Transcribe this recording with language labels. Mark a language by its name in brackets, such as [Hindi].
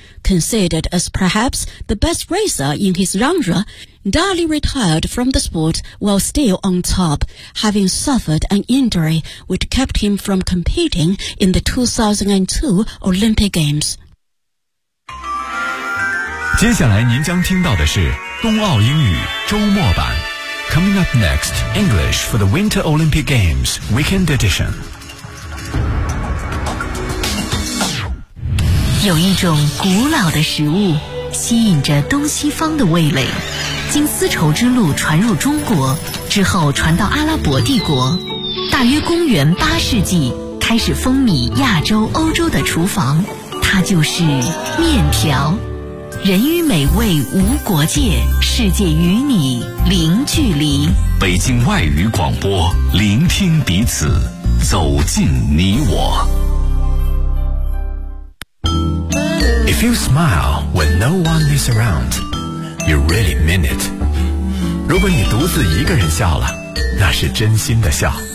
[English] Considered as perhaps the best racer in his genre, Dali retired from the sport while still on top, having suffered an injury which kept him from competing in the 2002 Olympic Games. [Chinese] 接下来您将听到的是冬奥英语周末版。 [English] Coming up next, English for the Winter Olympic Games Weekend Edition. [Chinese] 有一种古老的食物吸引着东西方的味蕾，经丝绸之路传入中国之后传到阿拉伯帝国，大约公元八世纪开始风靡亚洲欧洲的厨房，它就是面条。人与美味无国界，世界与你零距离。北京外语广播，聆听彼此，走进你我。 [English] If you smile when no one is around, you really mean it. [Chinese] 如果你独自一个人笑了，那是真心的笑。